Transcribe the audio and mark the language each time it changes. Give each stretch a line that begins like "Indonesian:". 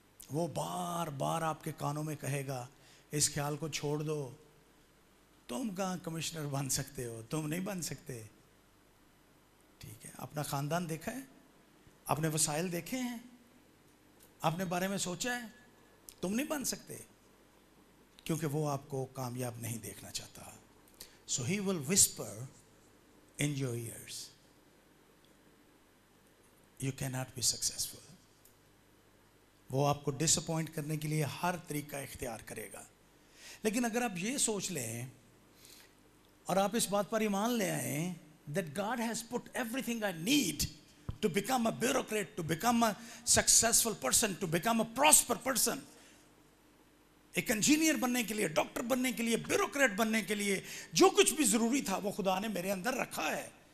Urdu: وہ بار بار آپ کے کانوں میں کہے گا اس خیال کو چھوڑ دو، تم کہاں کمشنر بن سکتے ہو، تم نہیں بن سکتے. ٹھیک ہے، اپنا خاندان دیکھا ہے، اپنے وسائل دیکھے ہیں، اپنے بارے میں سوچا ہے، تم نہیں بن سکتے، کیونکہ وہ آپ کو کامیاب نہیں دیکھنا چاہتا.
English: So he will whisper in your ears, you cannot be successful.
Urdu: وہ آپ کو ڈس اپوائنٹ کرنے کے لیے ہر طریقہ اختیار کرے گا. لیکن اگر آپ یہ سوچ لیں اور آپ اس بات پر ایمان لے آئیں
English: that God has put everything I need to become a bureaucrat, to become a successful person, to become a prosper person,
Urdu: ایک انجینئر بننے کے لیے، ڈاکٹر بننے کے لیے، بیوروکریٹ بننے کے لیے جو کچھ بھی ضروری تھا وہ خدا نے میرے اندر رکھا ہے.